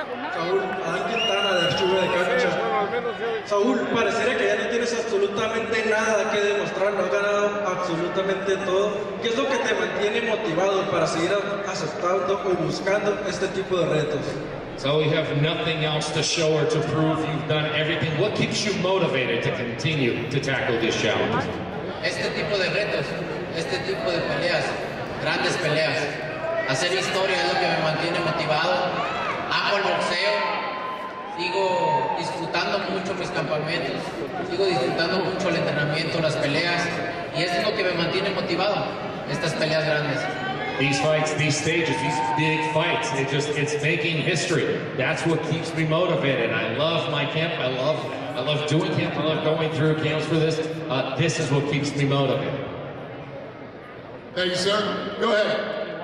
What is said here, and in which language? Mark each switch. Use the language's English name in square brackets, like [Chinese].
[Spanish] Saúl, Adán Quintana de Archivo de Cancha. Saúl, pareciera que ya no tienes absolutamente nada que demostrar, no has ganado absolutamente todo. ¿Qué es lo que te mantiene motivado para seguir aceptando o buscando este tipo de retos? [English] So we have nothing else to show or to prove. You've done everything. What keeps you motivated to continue to tackle these challenges? Este tipo de retos, este tipo de peleas, grandes peleas, hacer historia es lo que me mantiene motivado. Amo el boxeo, sigo disfrutando mucho mis campamentos, sigo disfrutando mucho el entrenamiento, las peleas, y esto es lo que me mantiene motivado, estas peleas grandes. These fights, these stages, these big fights, it's making history. That's what keeps me motivated. I love my camp, I love doing camp, I love going through camps for this. This is what keeps me motivated. Thank you, sir. Go ahead.